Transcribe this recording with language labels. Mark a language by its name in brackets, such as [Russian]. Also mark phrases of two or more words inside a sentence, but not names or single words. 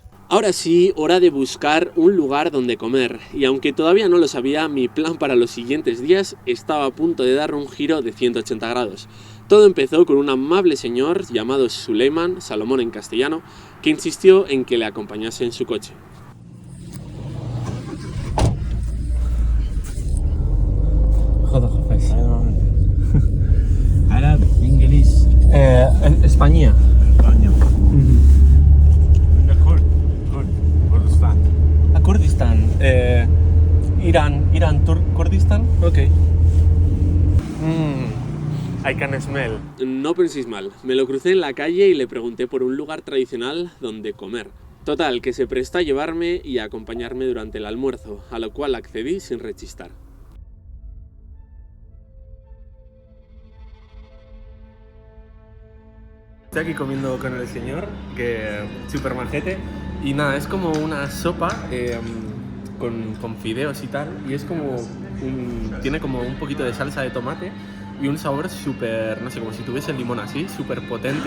[Spanish] Ahora sí, hora de buscar un lugar donde comer. Y aunque todavía no lo sabía, mi plan para los siguientes días estaba a punto de dar un giro de 180 grados. Todo empezó con un amable señor llamado Suleiman, Salomón en castellano, que insistió en que le acompañase en su coche. [Arabic] عرب انجليز [Spanish] España. [Arabic] اسبانيا كردستان [Spanish] Kurdistán. Irán, Kurdistán. [English] Ok. I can smell. [Spanish] No penséis mal, me lo crucé en la calle y le pregunté por un lugar tradicional donde comer. Total, que se prestó a llevarme y a acompañarme durante el almuerzo, a lo cual accedí sin rechistar. Estoy aquí comiendo con el señor, que súper majete, y nada, es como una sopa con fideos y tal, y es como tiene como un poquito de salsa de tomate y un sabor súper, no sé, como si tuviese el limón así, súper potente.